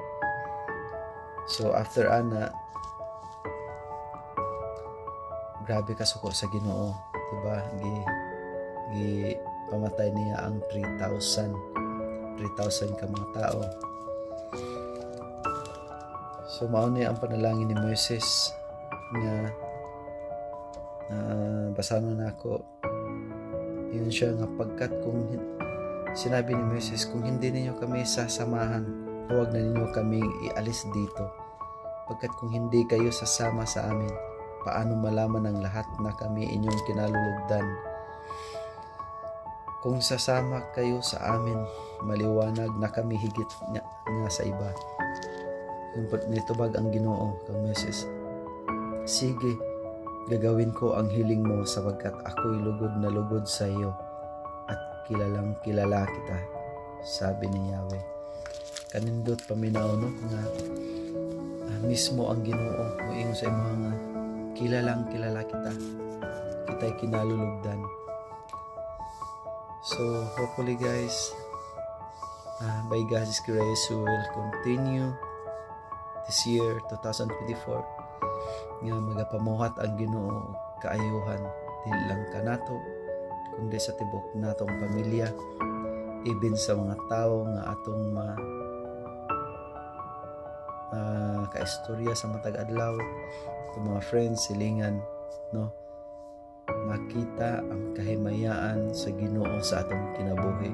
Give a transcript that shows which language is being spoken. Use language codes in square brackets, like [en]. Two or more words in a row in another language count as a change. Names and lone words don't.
[ceb] So after ana grabe ka suko sa Ginoo, diba? Gi pamatay niya ang 3,000 ka mga tao. So mao ni ang panalangin ni Moises nga basahan na ako. [tl] Yun siya nga pagkat kung sinabi ni Moises kung hindi ninyo kami sasamahan, huwag na ninyo kaming ialis dito. Pagkat kung hindi kayo sasama sa amin, paano malaman ng lahat na kami inyong kinalulugdan? Kung sasama kayo sa amin, maliwanag na kami higit nga sa iba. [ceb] Nitubag ang Ginoo kang Moises. [tl] Sige, gagawin ko ang hiling mo sapagkat ako'y lugod na lugod sa iyo at kilalang kilala kita, sabi ni Yahweh. [ceb] Kanindot paminaw no nga mismo ang Ginoo moingon sa imong nga [tl] kilalang kilala kita, kita'y kinalulugdan. [en] So hopefully guys, by God's grace we will continue this year 2024 [ceb] nga magapamuhat ang Ginoo kaayuhan dili lang kanato kundi sa tibok natong pamilya, even sa mga tao nga atong kaistorya sa matag adlaw, itong mga friends silingan no, makita ang kahimayaan sa Ginoo sa atong kinabuhi.